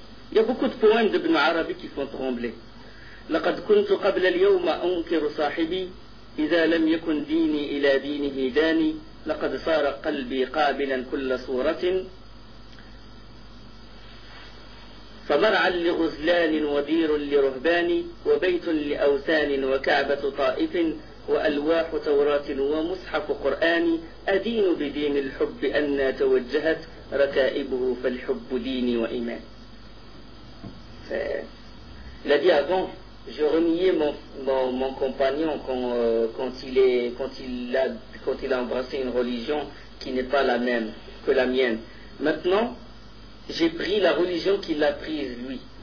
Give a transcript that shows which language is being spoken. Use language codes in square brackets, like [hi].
[fr] Il y a beaucoup de poèmes d'Ibn Arabi qui font trembler. [ar] لقد كنت قبل اليوم أنكر صاحبي إذا لم يكن ديني إلى دينه داني لقد صار قلبي قابلا كل صورة فمرعى لغزلان ودير لرهبان وبيت لأوثان وكعبة طائف وألواح توراة ومصحف قرآن أدين بدين الحب أنا توجهت ركائبه فالحب ديني وإيمان. الذي أظن [fr] je reniais mon compagnon quand il a embrassé une religion qui n'est pas la même que la mienne. Maintenant, j'ai pris la religion qu'il a prise, lui.